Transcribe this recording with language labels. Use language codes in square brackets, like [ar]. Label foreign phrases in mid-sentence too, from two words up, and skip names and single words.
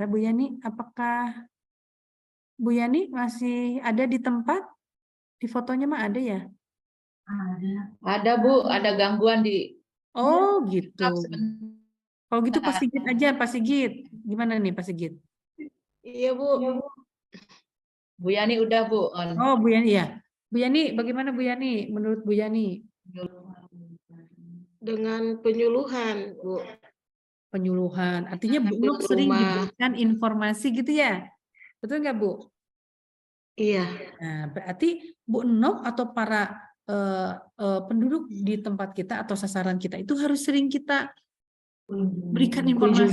[id] Bu Yani, apakah Bu Yani masih ada di tempat? Di fotonya mah ada ya? Ada Bu, ada gangguan di Oh gitu. sebentar. Kalau gitu Pak Sigit aja, Pak Sigit. Gimana nih Pak Sigit? Iya Bu. Bu Yani udah Bu on. Oh Bu Yani ya. Bu Yani, bagaimana Bu Yani? Menurut Bu Yani? Dengan penyuluhan, Bu. Penyuluhan. Artinya Bu Sambil Nuk ke sering rumah. diberikan informasi gitu ya? Betul nggak Bu? Iya. Nah, berarti Bu Nok atau para penduduk di tempat kita atau sasaran kita itu harus sering kita berikan informasi.